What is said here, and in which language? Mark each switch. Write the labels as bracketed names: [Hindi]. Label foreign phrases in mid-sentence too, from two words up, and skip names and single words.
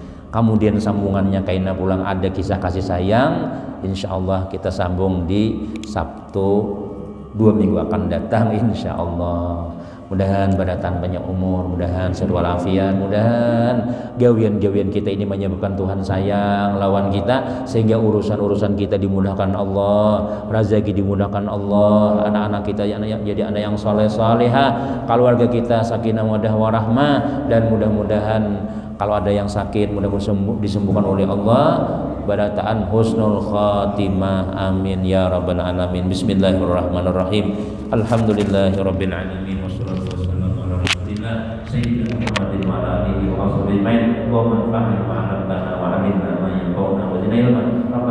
[Banjar] Kemudian sambungannya kaina pulang ada kisah kasih sayang, insyaallah kita sambung di Sabtu 2 minggu akan datang insyaallah. Mudahan badatan banyak umur, mudahan sehat walafiat, mudahan gawian-gawian kita ini menyebabkan Tuhan sayang lawan kita sehingga urusan-urusan kita dimudahkan Allah, rezeki dimudahkan Allah, [Indonesian] anak-anak kita jadi anak yang saleh-salehah, keluarga kita [Arabic] سكينة مودة ورحمة, [Indonesian] dan mudah-mudahan kalau ada yang sakit mudah-mudahan disembuhkan oleh Allah, barataan [Arabic] حسن الخاتمة, آمين يا رب العالمين. بسم الله الرحمن الرحيم. الحمد لله رب العالمين والصلاة والسلام على رسول الله سيدنا محمد وعلى آله وصحبه أجمعين. اللهم انفعنا بما علمتنا وعلمنا ما ينفعنا وزدنا علما.